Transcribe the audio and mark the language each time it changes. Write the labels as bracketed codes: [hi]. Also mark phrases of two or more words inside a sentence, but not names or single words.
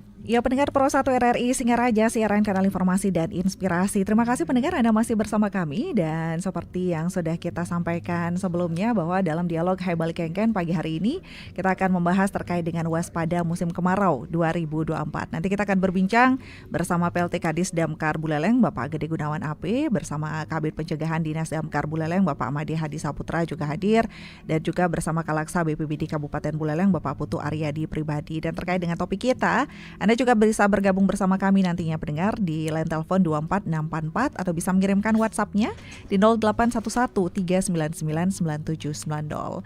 [id] Ya, pendengar Pro 1 RRI Singaraja, siaran kanal informasi dan inspirasi. Terima kasih pendengar Anda masih bersama kami. Dan seperti yang sudah kita sampaikan sebelumnya, bahwa dalam dialog Hai Balik Kengken pagi hari ini kita akan membahas terkait dengan waspada musim kemarau 2024. Nanti kita akan berbincang bersama PLT Kadis Damkar Buleleng Bapak Gede Gunawan AP, bersama Kabid Pencegahan Dinas Damkar Buleleng Bapak Made Hadi Saputra juga hadir, dan juga bersama Kalaksa BPBD Kabupaten Buleleng Bapak Putu Aryadi Pribadi. Dan terkait dengan topik kita, Anda juga bisa bergabung bersama kami nantinya pendengar di line telepon 24644 atau bisa mengirimkan WhatsApp-nya di 081139999790.